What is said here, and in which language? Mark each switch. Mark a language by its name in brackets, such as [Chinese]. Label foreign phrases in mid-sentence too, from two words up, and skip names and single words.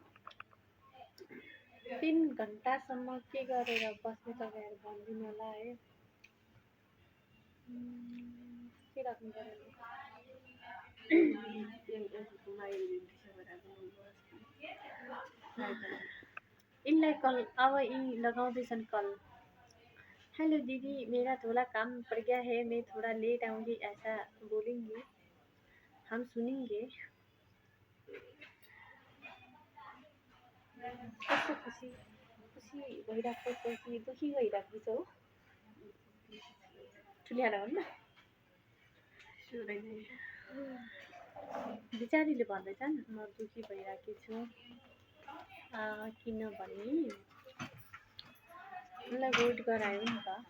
[Nepali] 3 घन्टासम्म के गरेर बस्ने तपाईँहरू भनिदिनु होला है। के राख्नु पर्यो इनलाई कल, अब इन लगाउँदैछन् कल। [Hindi] हेलो दीदी, मेरा थोड़ा काम पड़ गया है, मैं थोड़ा लेट आऊँगी, ऐसा बोलेंगे, हम सुनेंगे। [Nepali] कस्तो खुसी भइरहेको छ कि दुखी भइरहेको छ हो? ठुलिएर हो नि बिचारीले भन्दैछन् म दुखी भइरहेकी छु, किनभने मलाई वेट गरायो नि त।